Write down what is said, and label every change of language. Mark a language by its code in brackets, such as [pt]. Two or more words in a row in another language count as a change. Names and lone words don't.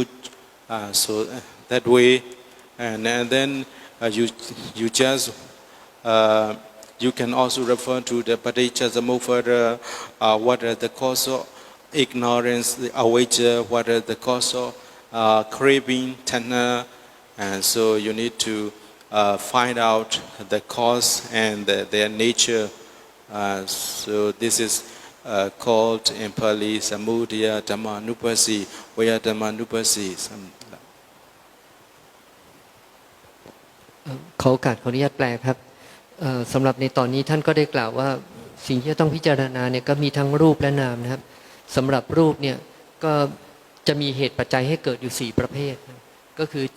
[en] So that way, and then you just you can also refer to the [pi] paticca samuppada, [en] what are the cause of ignorance, the avijja, what are the cause of craving, tanha, and so you need to find out the cause and their nature. So this is called in Pali [pi] samudaya dhammanupasi, vaya dhammanupasi. [th] ขอโอกาสขออนุญาตแปลครับสำหรับในตอนนี้ท่านก็ได้กล่าวว่าสิ่งที่ต้องพิจารณาเนี่ยก็มีทั้งรูปและนามนะครับสำหรับรูปเนี่ยก็จะมีเหตุปัจจัยให้เกิดอยู่4ประเภทก็คือจิต